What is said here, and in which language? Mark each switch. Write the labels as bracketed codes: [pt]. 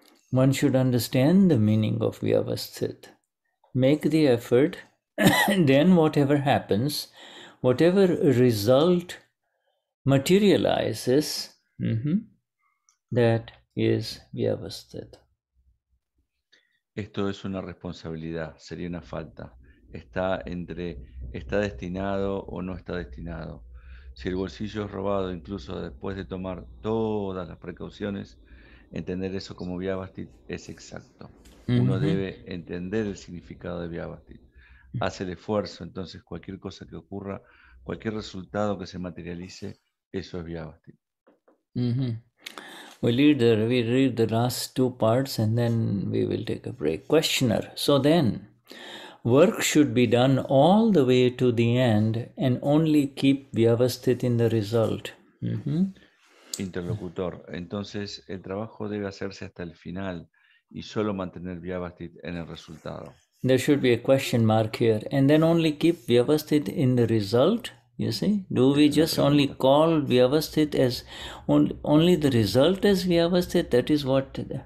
[en] One should understand the meaning of Vyavasthit. Make the effort, and then whatever happens, whatever result materializes, that is Vyavasthit. [es] Esto es una responsabilidad, sería una falta. Está destinado o no está destinado. Si el bolsillo es robado, incluso después de tomar todas las precauciones, entender eso como Vyavasthit es exacto. Uno debe entender el significado de Vyavasthit. Hace el esfuerzo, entonces cualquier cosa que ocurra, cualquier resultado que se materialice, eso es Vyavasthit. [en] We read the last two parts and then we will take a break. Questioner. So then, work should be done all the way to the end and only keep Vyavasthit in the result. [es] Interlocutor. Entonces, el trabajo debe hacerse hasta el final y solo mantener Vyavasthit en el resultado. [en] There should be a question mark here. And then only keep Vyavasthit in the result. You see, do we just only call Vyavasthit as only the result as Vyavasthit? That is what.